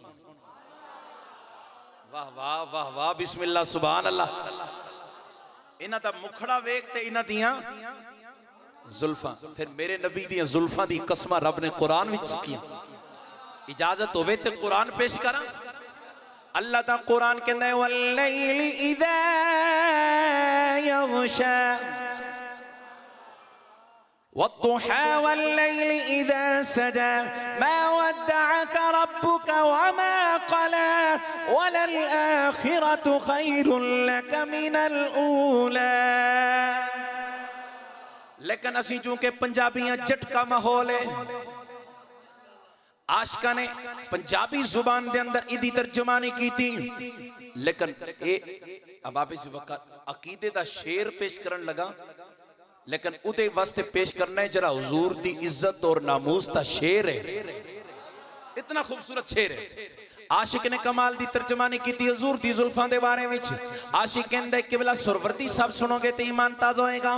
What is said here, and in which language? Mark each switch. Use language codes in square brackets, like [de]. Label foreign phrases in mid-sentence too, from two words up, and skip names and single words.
[pa] واہ واہ واہ واہ, [ar] بسم الله سبحان الله. [pa] انہاں دا مکھڑا ویکھ تے انہاں دیاں زلفاں، فیر میرے نبی دیاں زلفاں دی قسماں رب نے قرآن وچ کی. اجازت ہووے تے قرآن پیش کراں. اللہ دا قرآن کہندا ہے [ar] والليل إذا يغشى والضحى والليل إذا سجى ما ودعك ربك وما قلى وللآخرة خير لك من الأولى. [pa] لیکن اسیں چونکہ پنجابیاں جھٹکا ماحول ہے، عاشقاں نے پنجابی زبان دے اندر ایدی ترجمانی کی تھی، لیکن اب آپ اس وقت عقیدے دا شعر پیش کرن لگا، لیکن اودے واسطے پیش کرنا ہے ذرا حضور دی عزت اور ناموس دا شعر ہے. اتنا خوبصورت شعر ہے. عاشق نے کمال دی ترجمانی کی تھی حضور دی زلفاں دے بارے وچ. عاشق کہندا ہے قبلہ سہروردی [ur] سب سنو گے تو ایمان تازہ [pa] ہوئےگا.